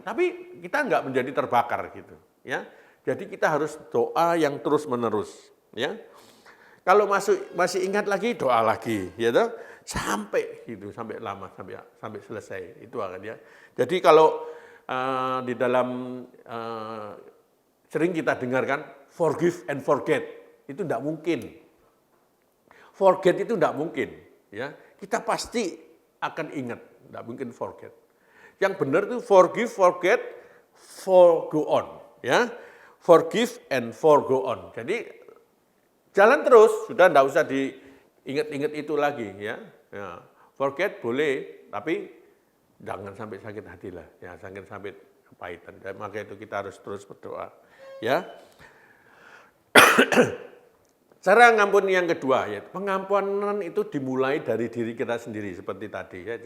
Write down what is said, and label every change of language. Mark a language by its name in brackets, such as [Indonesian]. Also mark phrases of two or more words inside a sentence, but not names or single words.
[Indonesian] Tapi kita nggak menjadi terbakar gitu. Ya, jadi kita harus doa yang terus menerus. Ya, kalau masih ingat lagi doa lagi, ya toh, sampai gitu, sampai lama, sampai selesai itu akan ya. Jadi kalau di dalam sering kita dengarkan [English] forgive and forget, [Indonesian] itu tidak mungkin. Forget itu tidak mungkin, ya. Kita pasti akan ingat, tidak mungkin forget. Yang benar itu [English] forgive, forget, for go on, [Indonesian] ya. [English] Forgive and for go on. [Indonesian] Jadi jalan terus, sudah tidak usah diingat-ingat itu lagi, ya. Ya. Forget boleh, tapi jangan sampai sakit hati lah, ya. Jangan sampai kepahitan. Maka itu kita harus terus berdoa, ya. Cara ngampuni yang kedua, ya, pengampunan itu dimulai dari diri kita sendiri seperti tadi ya.